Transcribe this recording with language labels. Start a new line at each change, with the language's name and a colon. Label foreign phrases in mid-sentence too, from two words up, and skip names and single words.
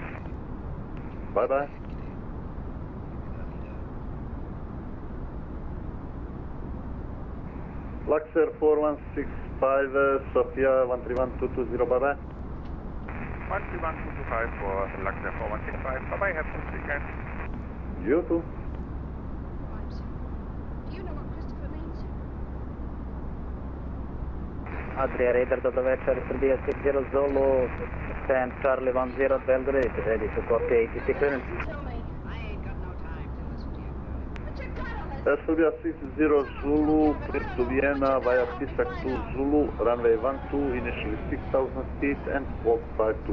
English: Bye-bye. Luxair 4165, Sofia 131.220, bye-bye. 131.225 for Luxair 4165, bye-bye, have a good weekend. You too. Do you know what Christopher means? Adria Radar,
Croatian: dobro večer,
English: Srbija 60 Zulu, stand Charlie 10 Belgrade, ready to copy ATC clearance. Serbia 60 Zulu, clear to Vienna via Pisak 2 Zulu, runway 12, initially 6,000 feet and walk 5235.